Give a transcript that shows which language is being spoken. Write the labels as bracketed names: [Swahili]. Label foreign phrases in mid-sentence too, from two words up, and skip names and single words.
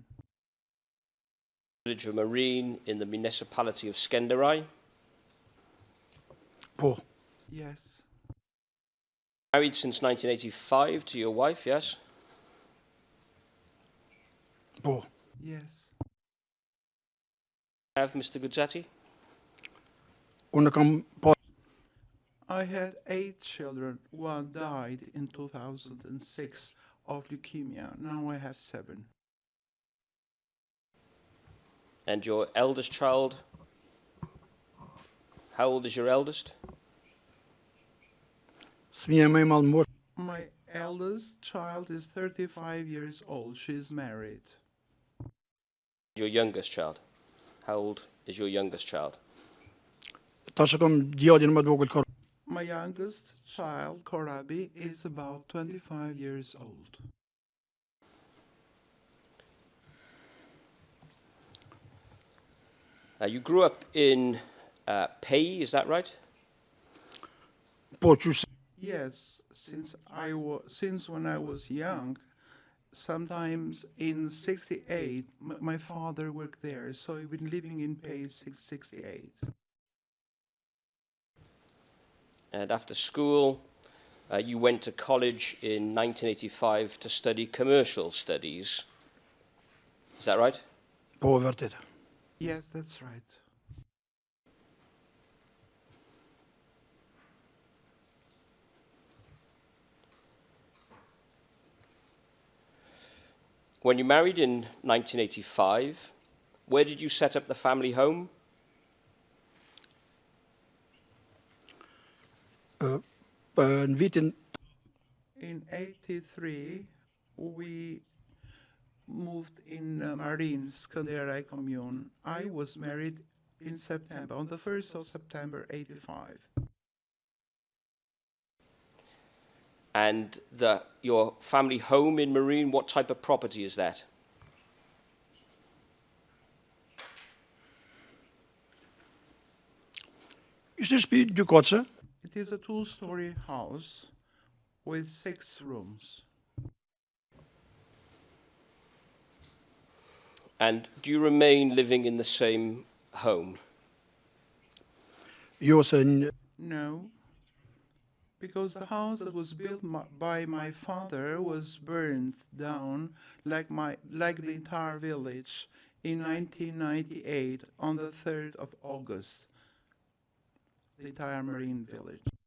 [English] Village of Marine in the municipality of Skenderai. Po. Yes. Married since 1985 to your wife, yes? Po. Yes. Have Mr Guzzatti? [Albanian] Unë kam po [English] I had 8 children. One died in 2006 of leukemia. Now I have 7. And your eldest child? How old is your eldest? [Albanian] fëmija më e madh mosh [English] My eldest child is 35 years old. She is married. Your youngest child? How old is your youngest child? [Albanian] tash e kam djalin më të vogël ka [English] My youngest child, Korabi, is about 25 years old. You grew up in Pei, is that right? [Albanian] po qysh [English] Yes, since when I was young, sometimes in 68, my father worked there, so I've been living in Pay since 68. And after school, you went to college in 1985 to study commercial studies. Is that right? [Albanian] po vërtet. [English] Yes, that's right. When you married in 1985, where did you set up the family home? [Albanian] Në vitin [English] In 83, we moved in Marine, Skanderai commune. I was married in September, on the 1st of September 85. And your family home in Marine, what type of property is that? [Albanian] ishte shtëpi dy koce, [English] It is a 2-story house with 6 rooms. And do you remain living in the same home? [Albanian] jo se një [English] No, because the house that was built by my father was burned down like the entire village in 1998 on the 3rd of August. The entire Marine village.